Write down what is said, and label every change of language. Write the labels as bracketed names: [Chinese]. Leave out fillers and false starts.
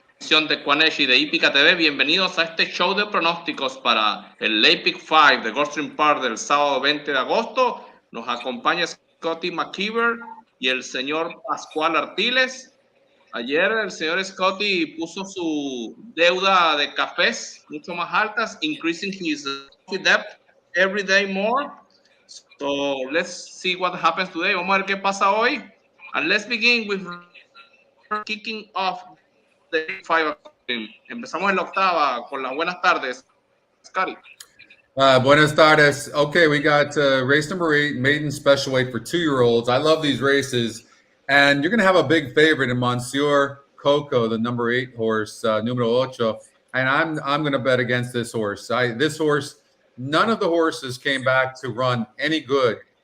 [Spanish] transmisión de EquinEdge y de HipicaTV. Bienvenidos a este show de pronósticos para el Epic 5 de Gulfstream Park del sábado 20 de agosto. Nos acompaña Scotty McKeever y el señor Pascual Artiles. Ayer el señor Scotty puso su deuda de cafés mucho más altas, [English] increasing his debt every day more. So let's see what happens today. [Spanish] Vamos a ver qué pasa hoy. [English] And let's begin with kicking off the 5. [Spanish] Empezamos en la octava con las buenas tardes. Scotty. Buenas tardes. [English] Okay, we got race number 8, maiden special weight for 2-year-olds. I love these races. And you're going to have a big favorite in Monsieur Coco, the number 8 horse, numero 8. And I'm going to bet against this horse. This horse, none of the horses came back to run any good.